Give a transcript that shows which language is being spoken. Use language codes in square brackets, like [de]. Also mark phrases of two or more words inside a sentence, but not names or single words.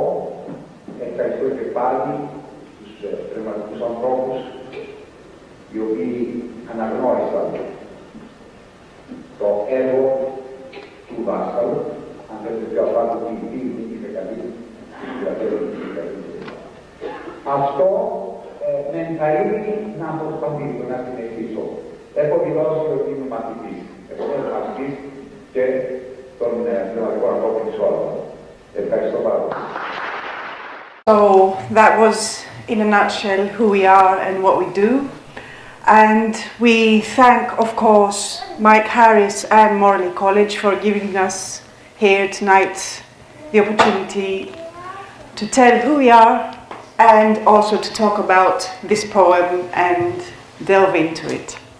[el] Ευχαριστώ και πάλι τους πνευματικούς ανθρώπους οι οποίοι αναγνώρισαν το έργο του δάσκαλου, αν θέλετε πιο απάνω ποιητή, είναι καλύτερη, αυτό με ενθαρρύνει να προσπαθήσω, να συνεχίσω. Έχω δηλώσει ότι είμαι μαθητής. Εγώ είμαι μαθητής και των πνευματικών ανθρώπων της χώρας. Ευχαριστώ πάρα πολύ. [en] So that was in a nutshell who we are and what we do. And we thank, of course, Mike Harris and Morley College for giving us here tonight the opportunity to tell who we are and also to talk about this poem and delve into it.